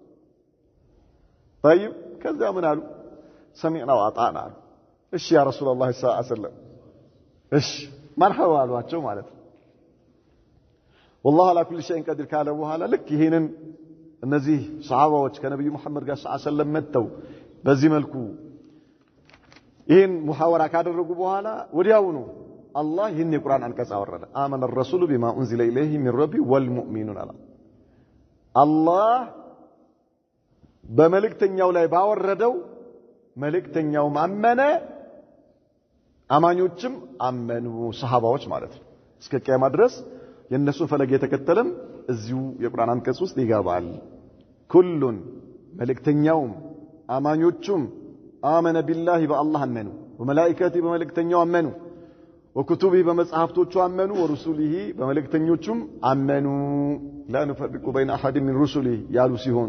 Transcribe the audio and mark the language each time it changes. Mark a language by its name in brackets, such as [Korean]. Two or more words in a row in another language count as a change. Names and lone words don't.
[Amharic] طيب ከዛ ምን አሉ [Arabic] سمعنا وأطعنا [Amharic] እሺ [Arabic] يا رسول الله صلى الله عليه وسلم [Amharic] እሺ መርሐባ አሏቸው ማለት ነው [Arabic] والله على كل شيء قدير [Amharic] ካለ በኋላ ልክ ይሄንን እነዚህ ሱሐባዎች ከነብዩ መሐመድ ጋር ሰለላሁ መተው በዚህ መልኩ ይሄን ሙሐወራ ካደረጉ በኋላ ወዲያውኑ አላህ ይሄን የቁርአን አንቀጽ አወረደ አመነ [Arabic] الرسول بما انزل اليه من ربي والمؤمنون [Amharic] አላህ በመልእክተኛው ላይ ባወረደው መልእክተኛው አመነ አማኞችም አመኑ ሱሐባዎች ማለት ነው እስከ ቂያማ ድረስ የነሱን ፈለግ የተከተለም እዚሁ የቁርአን አንቀጽ ውስጥ ይገባል ኩሉን መልእክተኛውም አማኞቹም አመነ ቢላሂ በአላህ አመኑ ወመላኢካቲ በመልእክተኛው አመኑ ወኩቱቢ በመጽሐፍቶቹ አመኑ ወሩሱሊሂ በመልእክተኞቹም አመኑ [Arabic] لا نفرق بين أحد من رسله [Amharic] ያሉ ሲሆኑ